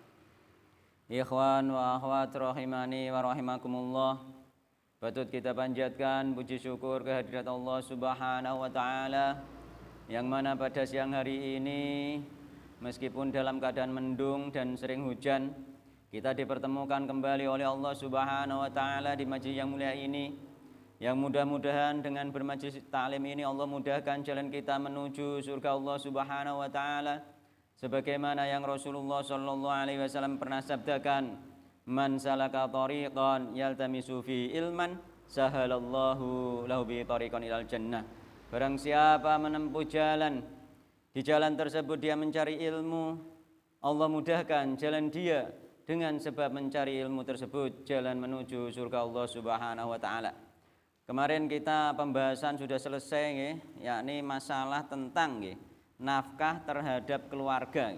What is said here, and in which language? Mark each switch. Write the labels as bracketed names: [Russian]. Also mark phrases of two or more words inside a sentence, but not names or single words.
[Arabic] إخوان وأخوات رحمني ورحمكم الله, [Indonesian] patut kita panjatkan puji syukur kehadirat Allah [Arabic] سبحانه وتعالى [Indonesian] yang mana pada siang hari ini meskipun dalam keadaan mendung dan sering hujan, kita dipertemukan kembali oleh Allah [Arabic] سبحانه وتعالى [Indonesian] di majlis yang mulia ini. Yang mudah-mudahan dengan bermajlis ta'lim ini Allah mudahkan jalan kita menuju surga Allah [Arabic] سبحانه وتعالى, [Indonesian] sebagaimana yang Rasulullah [Arabic] صلى الله عليه وسلم [Indonesian] pernah sabdakan, [Arabic] من سلك طريقا يلتمس في علما سهل الله له ب طريقا إلى الجنة. [Indonesian] Barang siapa menempuh jalan, di jalan tersebut dia mencari ilmu, Allah mudahkan jalan dia dengan sebab mencari ilmu tersebut jalan menuju surga Allah [Arabic] سبحانه وتعالى. [Indonesian] Kemarin kita pembahasan sudah selesai, yakni masalah tentang nafkah terhadap keluarga.